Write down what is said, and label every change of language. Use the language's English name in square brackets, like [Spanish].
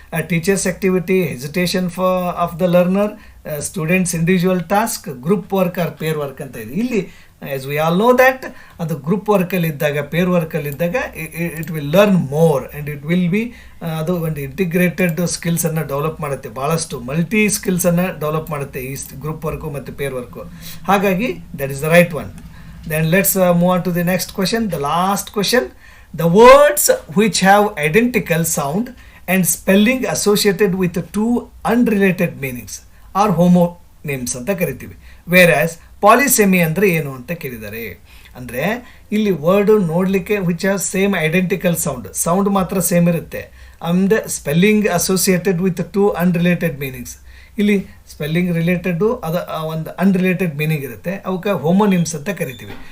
[English] teachers activity, hesitation of the learner, students individual task, group work or pair work [Kannada] ಅಂತ ಇದೆ. ಇಲ್ಲಿ [English] as we all know that [Kannada] ಅದು group ವರ್ಕಲ್ಲಿದ್ದಾಗ, peer ವರ್ಕಲ್ಲಿದ್ದಾಗ [English] it will learn more and it will be, [Kannada] ಅದು ಒಂದು integrated ಸ್ಕಿಲ್ಸನ್ನು develop ಮಾಡುತ್ತೆ, ಭಾಳಷ್ಟು multi ಸ್ಕಿಲ್ಸನ್ನು develop ಮಾಡುತ್ತೆ ಈ ಗ್ರೂಪ್ ವರ್ಕು ಮತ್ತು ಪೇರ್ ವರ್ಕು. ಹಾಗಾಗಿ [English] That is the right one. Then let's move on to the next question, the last question. The words which have identical sound and spelling associated with two unrelated meanings are homonyms [Kannada] ಅಂತ ಕರಿತೀವಿ. [English] Whereas [Kannada] ಪಾಲಿಸೆಮಿ ಅಂದರೆ ಏನು ಅಂತ ಕೇಳಿದ್ದಾರೆ. ಅಂದರೆ ಇಲ್ಲಿ word ನೋಡಲಿಕ್ಕೆ [English] which have same identical sound [Kannada] ಮಾತ್ರ ಸೇಮ್ ಇರುತ್ತೆ, [English] And spelling associated with two unrelated meanings. [Kannada] ಇಲ್ಲಿ ಸ್ಪೆಲ್ಲಿಂಗ್ ರಿಲೇಟೆಡ್ಡು ಅದು ಒಂದು ಅನ್ರಿಲೇಟೆಡ್ ಮೀನಿಂಗ್ ಇರುತ್ತೆ, ಅವಕ್ಕೆ ಹೋಮೋನಿಮ್ಸ್ ಅಂತ ಕರಿತೀವಿ.